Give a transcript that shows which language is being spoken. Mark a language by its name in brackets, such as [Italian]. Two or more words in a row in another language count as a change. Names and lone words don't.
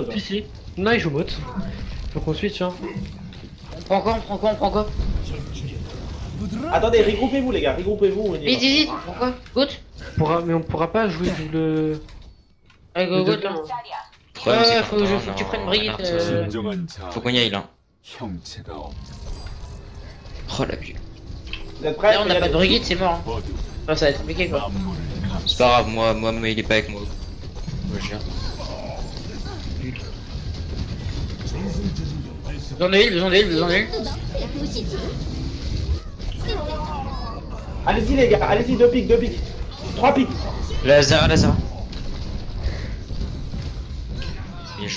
[French] Si, si. Non, il joue mote. Faut qu'on switch, hein. On prend quoi? Attendez, regroupez-vous les gars, regroupez-vous. On y va. Vite, pourquoi? Goat? Mais on pourra pas jouer double. Allez, go, goat là. Problème, c'est Faut qu'en que temps, tu non, prennes Brigitte. [Korean] 진정한 자 [French] Faut qu'on y aille là. [Korean] 형체가 없. [French] Oh la vue. Vous êtes prêts? Là, on a pas de Brigitte, c'est mort. Hein. [Korean] 모두 [French] Enfin, ça va être compliqué quoi. [Korean] 만물을 감싸. [French] C'est pas grave, moi il est pas avec moi. Moi je viens. Besoin d'huile. Allez-y les gars, allez-y, 2 pics. 3 pics. Lazara. Bien joué.